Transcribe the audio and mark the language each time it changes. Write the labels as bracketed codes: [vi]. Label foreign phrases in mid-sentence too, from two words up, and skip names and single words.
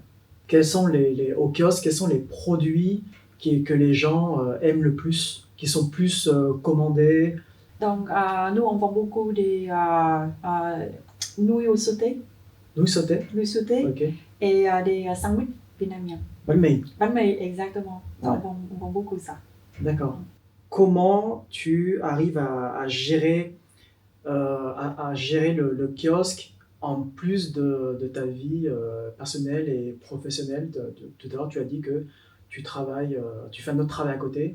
[fr] Quels sont au kiosque, quels sont les produits que les gens aiment le plus, qui sont plus commandés? Donc nous on vend beaucoup des nouilles sautées. Nouilles sautées? Nouilles sautées. Okay. Et des sandwichs vietnamiens. [vi] Bánh mì. Bánh mì, [fr] exactement. Ouais. On vend beaucoup ça. D'accord. Comment tu arrives à gérer, le kiosque en plus de ta vie personnelle et professionnelle? Tout à l'heure, tu as dit que tu travailles, tu fais un autre travail à côté.